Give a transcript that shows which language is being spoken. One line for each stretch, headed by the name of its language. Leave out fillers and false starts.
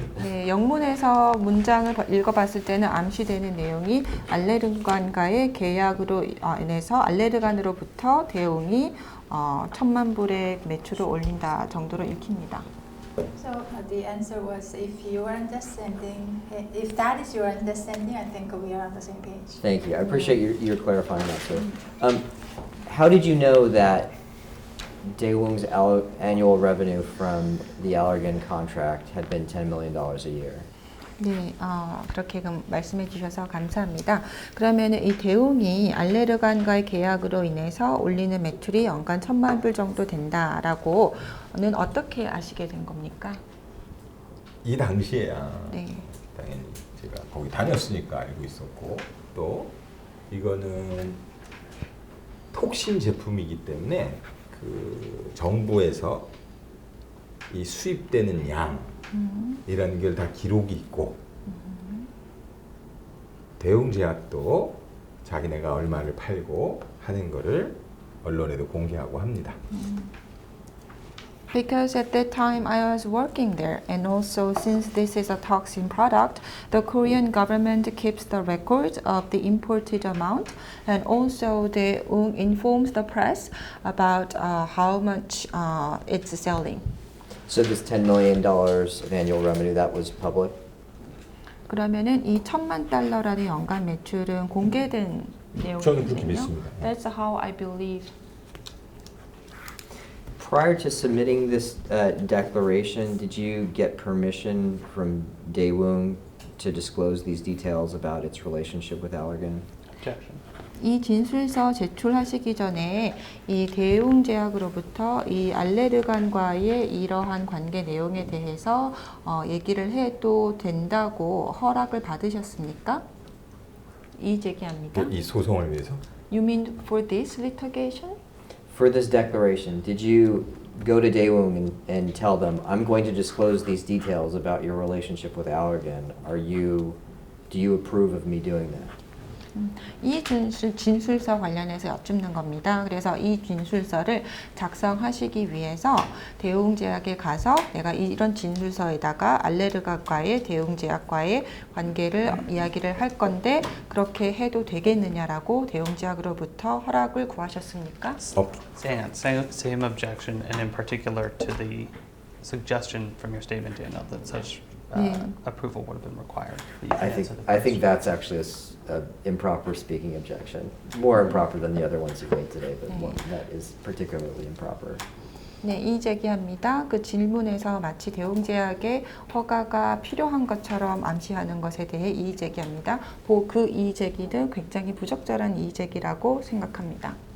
Korean: 네, 영문에서 문장을 읽어봤을 때는 암시되는 내용이 알레르간과의 계약으로 인해서 알레르간으로부터 대웅이 1,000만 불의 매출을 올린다 정도로 읽힙니다.
English: So the answer was if you are understanding, if that is your understanding, I think we are on the same page. Thank you. I appreciate your clarifying that, sir. How did you know that Daewoo's annual revenue from the Allergan contract had been $10 million a year?
Korean: 네, 그렇게 말씀해 주셔서 감사합니다. 그러면 이 대웅이 알레르간과의 계약으로 인해서 올리는 매출이 연간 1,000만 불 정도 된다라고는 어떻게 아시게 된 겁니까? 이 당시에야 네. 당연히 제가 거기 다녔으니까 알고 있었고 또 이거는 톡신 제품이기 때문에 그 정부에서 이 수입되는 양이라는 게 다 기록이 있고 대웅제약도 자기네가 얼마를 팔고 하는 거를 언론에도 공개하고 합니다.
English: Because at that time I was working there, and also since this is a toxin product, the Korean government keeps the record of the imported amount, and also they informs the press about how much it's selling. So this $10 million of annual revenue, that was public?
Korean: 그러면은 이 1,000만 달러라는 연간 매출은 공개된 내용이거든요. 저는 그렇게 믿습니다.
English: That's how I believe. Prior to submitting this declaration, did you get permission from Daewoo to disclose these details about its relationship with Allergan? Objection.
Korean: 이 진술서 제출하시기 전에 이 대웅제약으로부터 이 알레르간과의 이러한 관계 내용에 대해서 얘기를 해도 된다고 허락을 받으셨습니까? 이 제기합니다. 이 소송을 위해서
English: You mean for this litigation? For this declaration, did you go to Daewoo and tell them, I'm going to disclose these details about your relationship with Allergan? Do you approve of me doing that? 이 진술서 관련해서 여쭙는 겁니다. 그래서 이 진술서를 작성하시기 위해서 대웅제약에 가서 내가 이런 진술서에다가 알레르간과의 대웅제약과의 관계를 이야기를 할 건데 그렇게 해도 되겠느냐라고 대웅제약으로부터 허락을 구하셨습니까? Same objection, and in particular to the suggestion from your statement, Daniel, that such Yeah. approval would have been required. But you can answer the I think question. that's actually a improper speaking objection. More improper than the other ones you've made today, but one that is particularly improper.
Korean: 네, 이의 제기합니다. 그 질문에서 마치 대웅제약의 허가가 필요한 것처럼 암시하는 것에 대해 이의 제기합니다. 그 이의 제기는 굉장히 부적절한 이의 제기라고 생각합니다.